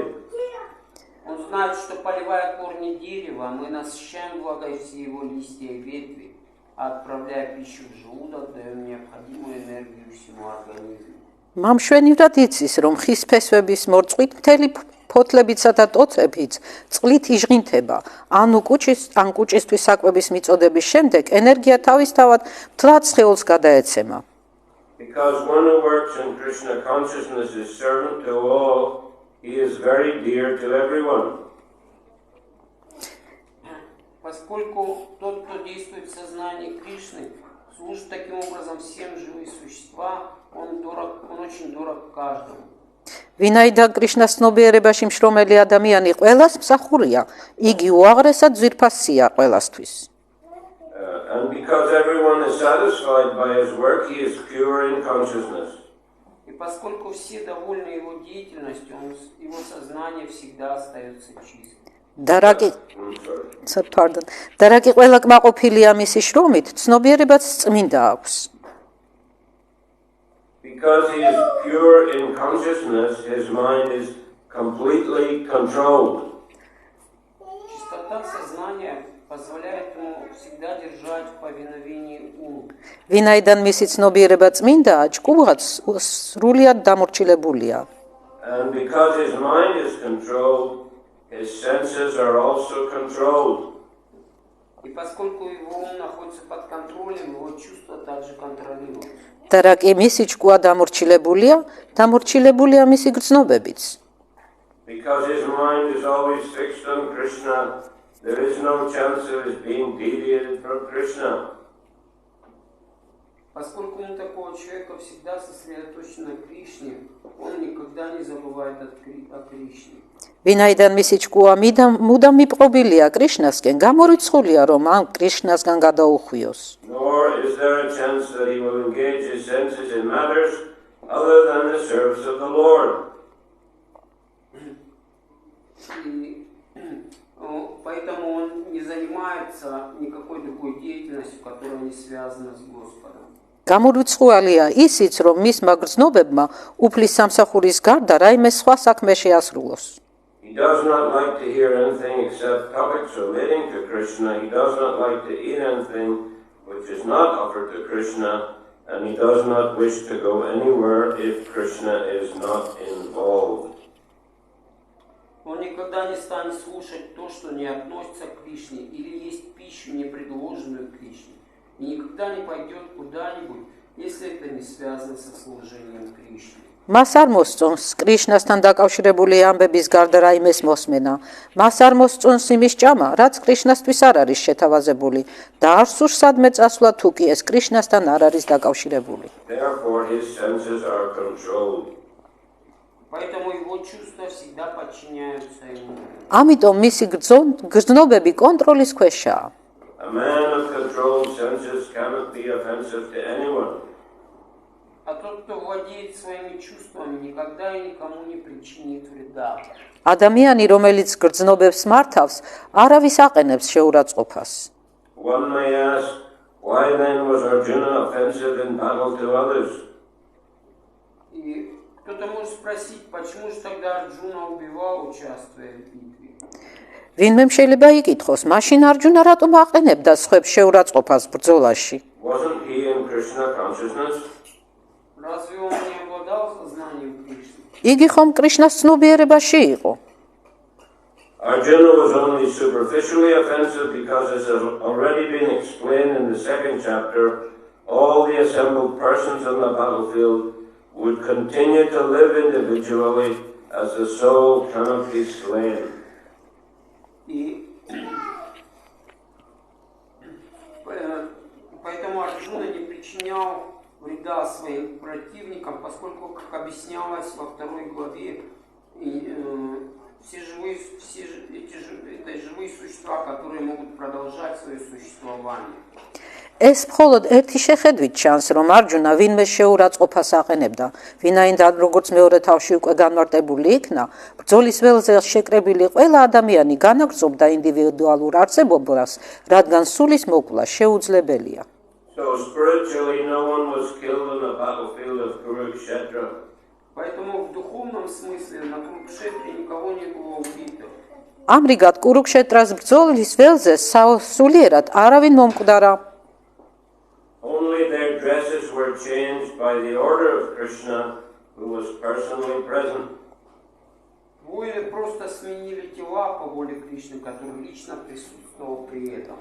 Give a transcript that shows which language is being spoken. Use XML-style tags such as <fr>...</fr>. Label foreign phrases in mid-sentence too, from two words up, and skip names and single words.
<ru>Он знает, что поливая корни дерева, мы насыщаем влагой все его листья и ветви, а отправляя пищу в желудок, даем необходимую энергию всему организму.</ru> <ka>მამშვენივრად იცის, რომ ხის ფესვების მორწყვით მთელი ფოთლებიცა და ტოტებიც წყლით იჟღინთება, ან კუჭისთვის საკვების მიწოდების შემდეგ ენერგია თავისთავად მთლად სხეულს გადაეცემა.</ka> <en>Because one who works in Krishna consciousness is servant to all, he is very dear to everyone.</en> <ru>Поскольку тот, кто действует в сознании Кришны, служит таким образом всем живым существам, он очень дорог каждому.</ru> <ka>ვინაიდან კრიშნას ცნობიერებაში მშრომელი ადამიანი ყველას მსახურია, იგი უაღრესად ძვირფასია ყველასთვის.</ka> <en>And because everyone is satisfied by his work, he is pure in consciousness.</en> <ru>И поскольку все довольны его деятельностью, его сознание всегда остается чистым.</ru> <ka>და რაკი ყველა კმაყოფილია მისი შრომით, ცნობიერებაც წმინდა აქვს.</ka> <en>Because he is pure in consciousness, his mind is completely controlled.</en> <ru>Чистота сознания позволяет ему всегда держать в повиновении ум.</ru> <ka>ვინაიდან მისი ცნობიერება წმინდაა, ჭკუაც სრულიად დამორჩილებულია.</ka> <en>And because his mind is controlled, his senses are also controlled.</en> <ru>И поскольку его ум находится под контролем, его чувства также контролируются.</ru> <ka>და რაკი მისი ჭკუა დამორჩილებულია მისი გრძნობებიც.</ka> <en>Because his mind is always fixed on Krishna, there is no chance of his being deviated from Krishna.</en> <ru>Поскольку ум такого человека всегда сосредоточен на Кришне, он никогда не забывает о Кришне.</ru> <ka>ვინაიდან მისი ჭკუა მუდამ მიპყრობილია კრიშნასკენ, გამორიცხულია, რომ ამ კრიშნასგან გადაუხვიოს.</ka> <en>Nor is there a chance that he will engage his senses in matters other than the service of the Lord.</en> <ru>Поэтому он не занимается никакой другой деятельностью, которая не связана с Господом.</ru> <ka>გამორიცხვალია ისიც, რომ მისმა გრძნობებმა უფლის სამსახურის გარდა რაიმე სხვა საქმე შეასრულოს.</ka> <en>He does not like to hear anything except topics relating to Krishna. He does not like to eat anything which is not offered to Krishna, and he does not wish to go anywhere if Krishna is not involved.</en> <ru>Он никогда не станет слушать то, что не относится к Кришне, или есть пищу, не предложенную Кришне. И никогда не пойдет куда-нибудь, если это не связано со служением Кришне.</ru> <ka>მას არ მოსწონს კრიშნასთან დაკავშირებული ამბების გარდა რაიმეს მოსმენა. მას არ მოსწონს იმის ჭამა, რაც კრიშნასთვის არ არის შეთავაზებული და არ სურს სადმე წასვლა თუ კი ეს კრიშნასთან არ არის დაკავშირებული.</ka> <en>Therefore, his senses are controlled.</en> <ru>Поэтому его чувства всегда подчиняются ему.</ru> <ka>ამიტომ მისი გრძნობები კონტროლის ქვეშაა.</ka> <en>A man of controlled senses cannot be offensive to anyone.</en> <ru>А тот, кто владеет своими чувствами, никогда и никому не причинит вреда.</ru> <ka>ადამიანი, რომელიც გრძნობებს მართავს, არავის აყენებს შეურაცხყოფას.</ka> <en>One may ask, why then was Arjuna offensive in battle to others?</en> <ru>И кто-то может спросить, почему же тогда Арджуна убивал, участвуя в битве?</ru> <ka>ვინმე შეიძლება იკითხოს, მაშინ არჯუნა რატომ აყენებდა სხვებს შეურაცხყოფას ბრძოლაში?</ka> <en>Wasn't he in Krishna consciousness?</en> <ru>Разве он не обладал сознанием Кришны?</ru> <ka>იგი ხომ კრიშნას ცნობიერებაში იყო?</ka> <en>Arjuna was only superficially offensive because, as has already been explained in the second chapter, all the assembled persons on the battlefield would continue to live individually as the soul cannot be slain.</en> <ru>И поэтому Арджуна не причинял вреда своим противникам, поскольку, как объяснялось во второй главе, это живые существа, которые могут продолжать свое существование.</ru> <ka>ეს მხოლოდ ერთი შეხედვით ჩანს, რომ არჯუნა ვინმე შეურაცხყოფას აყენებდა, ვინაიდან როგორც მეორე თავში უკვე განმარტებული იქნა, ბრძოლის ველზე შეკრებილი ყველა ადამიანი განაგრძობდა ინდივიდუალურ არსებობას, რადგან სულის მოკლა შეუძლებელია.</ka> <en>So spiritually no one was killed on the battlefield of Kurukshetra.</en> <ru>Поэтому в духовном смысле на Курукшетре никого не было убито.</ru> <ka>ამრიგად კურუქშეტრას ბრძოლის ველზე სულიერად არავინ მომკვდარა.</ka> <en>Only their dresses were changed by the order of Krishna, who was personally present.</en> <ru>Воины просто сменили тела по воле Кришны, который лично присутствовал при этом.</ru>